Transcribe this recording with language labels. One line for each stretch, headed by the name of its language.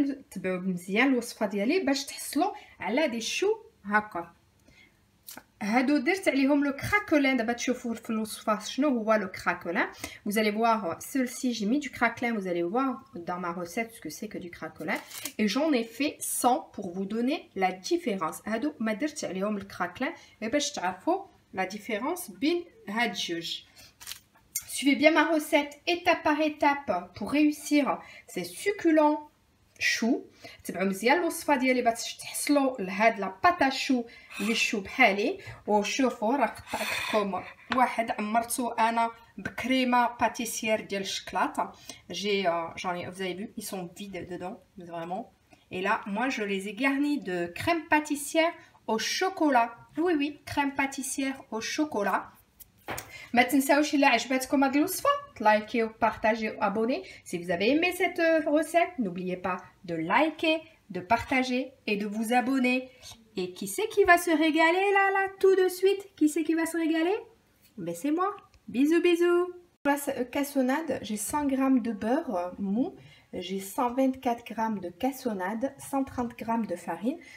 Arabic: تبعوا مزيان الوصفه ديالي باش تحصلوا على دي شو هكا. هادو درت عليهم لو craquelin. دابا تشوفوا في الوصفه شنو هو لو craquelin.
French: Vous allez voir celle-ci, j'ai mis du craquelin. Vous allez voir dans ma recette ce que c'est que du craquelin. Et j'en ai fait 100 pour vous donner la différence.
Arabic: هادو ما درت عليهم الكراكلان باش تعرفوا la différence بين هاد جوج.
French: Suivez bien ma recette étape par étape pour réussir ces succulents choux.
Arabic: تبعوا مزيان الوصفه ديالي باش تحصلوا لهاد لا باتا شو اللي شو بحالي. وشوفوا راه قطعت لكم واحد عمرته انا بكريمه باتيسير ديال الشكلاط.
French: J'en ai, vous avez vu, ils sont vides dedans, vraiment. Et là, moi, je les ai garnis de crème pâtissière au chocolat. Oui, crème pâtissière au chocolat.
Arabic: ما تنساوش الا عجبتكم هاد الوصفه لايكيو بارطاجيو abonnez.
French: Si vous avez aimé cette recette, n'oubliez pas de liker, de partager et de vous abonner. Et qui c'est qui va se régaler là tout de suite? Qui c'est qui va se régaler? Ben c'est moi. Bisous. Pour la cassonade, j'ai 100 g de beurre mou, j'ai 124 g de cassonade, 130 g de farine.